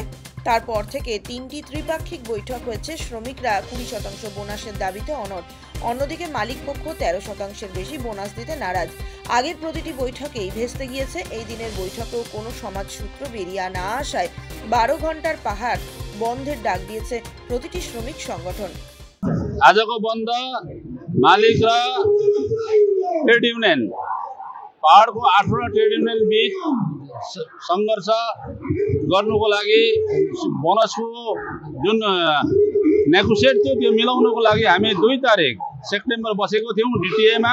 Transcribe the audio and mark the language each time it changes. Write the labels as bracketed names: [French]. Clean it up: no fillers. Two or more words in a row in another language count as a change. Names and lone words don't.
[Bangla] তারপর থেকে 3টি ত্রিপাক্ষিক বৈঠক হয়েছে। শ্রমিকরা 20% বোনাসের দাবিতে অনড়। অন্যদিকে মালিক পক্ষ 13%-এর বেশি বোনাস দিতে নারাজ। আগের প্রতিটি বৈঠকেই ভেস্তে গিয়েছে। এই দিনের বৈঠকেও কোনো সমাজ সূত্র বেরিয়ে না আসায় 12 ঘন্টার পাহাড় বন্ধের ডাক দিয়েছে প্রতিটি শ্রমিক সংগঠন। [Nepali] आजको बन्द मालिक र [English] trade union [Nepali] पहाडको 8वटा [English] trade union [Nepali] बीच संघर्ष गर्नुको लागि बोनसको जुन नेगोसिएट थियो त्यो मिलाउनको लागि हामी 2 तारिक सेप्टेम्बर बसेको थियौं डिटिएमा।